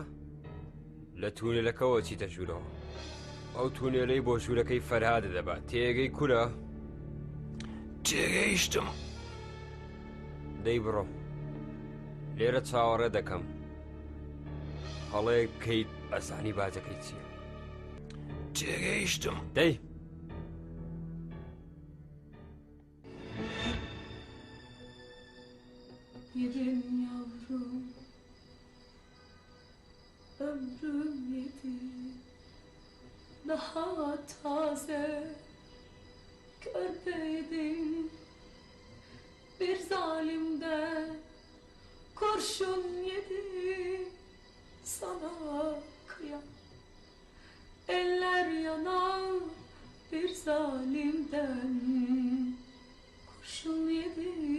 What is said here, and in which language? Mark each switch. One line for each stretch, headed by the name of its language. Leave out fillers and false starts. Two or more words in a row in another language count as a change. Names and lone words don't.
Central Kurdish: لە تونێلەکەوە چیتە ژوورەوە. ئەو تونێلەی بۆ ژوورەکەی فەرهادە دەبات. تێگەی کورە؟ تێگەیشتم. دەی بڕۆ لێرە چاوەڕێ دەکەم. هەڵەیەک بکەیت ئەزانی باجەکەی چییە. تێگەیشتم. دەی
Turkish: Yedim yavrum, ömrüm yedi, daha taze, körpeydim, bir zalimden kurşun yedi, sana kıyam, eller yanan bir zalimden kurşun yedi.